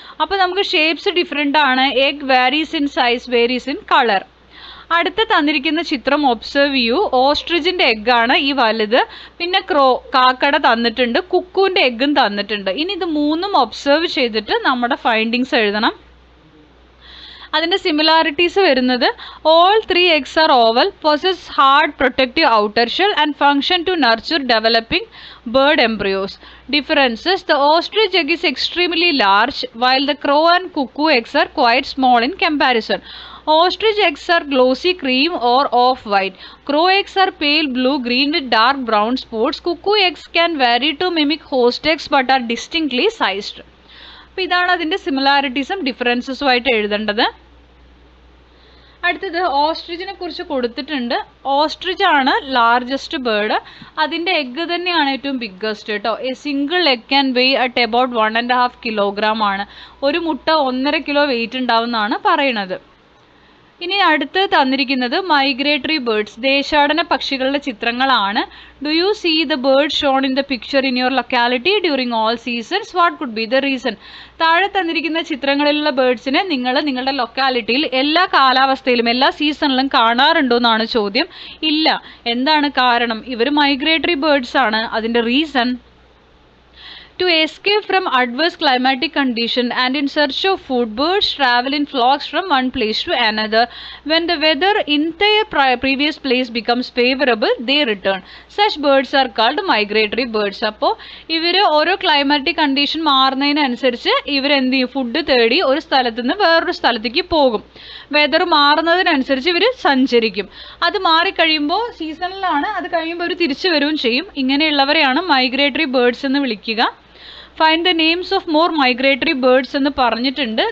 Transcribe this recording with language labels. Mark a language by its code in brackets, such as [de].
[ml] അപ്പോൾ നമുക്ക് shapes different ആണ്. [en] Egg varies in size, varies in colour. [ml] അടുത്ത തന്നിരിക്കുന്ന ചിത്രം ഒബ്സർവ് ചെയ്യൂ. ഓസ്ട്രിച്ചിൻ്റെ എഗ്ഗാണ് ഈ വലുത്. പിന്നെ കാക്കട തന്നിട്ടുണ്ട്, കുക്കുവിൻ്റെ എഗ്ഗും തന്നിട്ടുണ്ട്. ഇനി ഇത് മൂന്നും ഒബ്സർവ് ചെയ്തിട്ട് നമ്മുടെ ഫൈൻഡിങ്സ് എഴുതണം. അതിൻ്റെ സിമിലാരിറ്റീസ് വരുന്നത് [en] All 3 eggs are oval, possess hard protective outer shell and function to nurture developing bird embryos. Differences: the ostrich egg is extremely large while the crow and cuckoo eggs are quite small in comparison. Ostrich eggs are glossy cream or off-white. Crow eggs are pale blue-green with dark brown spots. Cuckoo eggs can vary to mimic host eggs but are distinctly sized. [ml] അപ്പോൾ ഇതാണ് അതിൻ്റെ സിമിലാരിറ്റീസും ഡിഫറൻസസും ആയിട്ട് എഴുതേണ്ടത്. അടുത്തത് ഓസ്ട്രിച്ചിനെ കുറിച്ച് കൊടുത്തിട്ടുണ്ട്. Ostrich ആണ് largest bird. അതിൻ്റെ എഗ്ഗ് തന്നെയാണ് ഏറ്റവും ബിഗ്ഗസ്റ്റ് കേട്ടോ. [en] A single egg can weigh at about 1.5 kilogram ആണ്. [ml] ഒരു മുട്ട 1.5 kilo വെയിറ്റ് ഉണ്ടാവുമെന്നാണ് പറയണത്. ഇനി അടുത്ത് തന്നിരിക്കുന്നത് മൈഗ്രേറ്ററി ബേർഡ്സ്, ദേശാടന പക്ഷികളുടെ ചിത്രങ്ങളാണ്. [en] Do you see the bird shown in the picture in your locality during all seasons? What could be the reason? [ml] താഴെ തന്നിരിക്കുന്ന ചിത്രങ്ങളിലുള്ള ബേർഡ്സിനെ നിങ്ങൾ നിങ്ങളുടെ ലൊക്കാലിറ്റിയിൽ എല്ലാ കാലാവസ്ഥയിലും എല്ലാ സീസണിലും കാണാറുണ്ടോ എന്നാണ് ചോദ്യം. ഇല്ല. എന്താണ് കാരണം? ഇവർ മൈഗ്രേറ്ററി ബേർഡ്സ് ആണ്. അതിൻ്റെ reason: [en] to escape from adverse climatic conditions and in search of food, birds travel in flocks from one place to another. When the weather in their previous place becomes favorable, they return. Such birds are called migratory birds. [ml] അപ്പോൾ ഇവർ ഓരോ climatic condition മാറുന്നതിനനുസരിച്ച് ഇവർ എന്ത് ചെയ്യും? Food തേടി ഒരു സ്ഥലത്ത് നിന്ന് വേറൊരു സ്ഥലത്തേക്ക് പോകും. വെതർ മാറുന്നതിനനുസരിച്ച് ഇവർ സഞ്ചരിക്കും. അത് മാറിക്കഴിയുമ്പോൾ സീസണിലാണ്, അത് കഴിയുമ്പോൾ അവർ തിരിച്ചു വരികയും ചെയ്യും. ഇങ്ങനെയുള്ളവരെയാണ് മൈഗ്രേറ്ററി ബേർഡ്സ് എന്ന് വിളിക്കുക. [en] find the names of more migratory birds [ml] എന്ന് പറഞ്ഞിട്ടുണ്ട്.